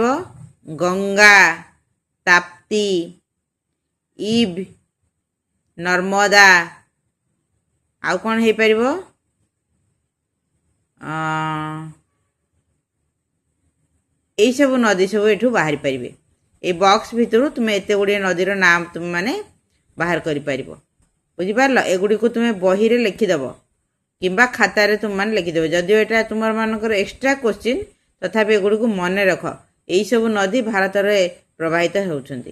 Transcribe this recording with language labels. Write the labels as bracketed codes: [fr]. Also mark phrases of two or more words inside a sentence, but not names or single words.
[or] ଗଙ୍ଗା, ତାପ୍ତି, ଇବ୍, ନର୍ମଦା, ଆଉ କ'ଣ ହେଇପାରିବ? ଏଇସବୁ ନଦୀ ସବୁ ଏଠୁ ବାହାରି ପାରିବେ। ଏଇ ବକ୍ସ ଭିତରୁ ତୁମେ ଏତେ ଗୁଡ଼ିଏ ନଦୀର ନାମ ତୁମେ ମାନେ ବାହାର କରିପାରିବ। ବୁଝିପାରିଲ? ଏଗୁଡ଼ିକୁ ତୁମେ ବହିରେ ଲେଖିଦେବ କିମ୍ବା ଖାତାରେ ତୁମମାନେ ଲେଖିଦେବ। ଯଦିଓ ଏଇଟା ତୁମମାନଙ୍କର [en] extra question, [or] ତଥାପି ଏଗୁଡ଼ିକୁ ମନେ ରଖ। ଏଇସବୁ ନଦୀ ଭାରତରେ ପ୍ରବାହିତ ହେଉଛନ୍ତି।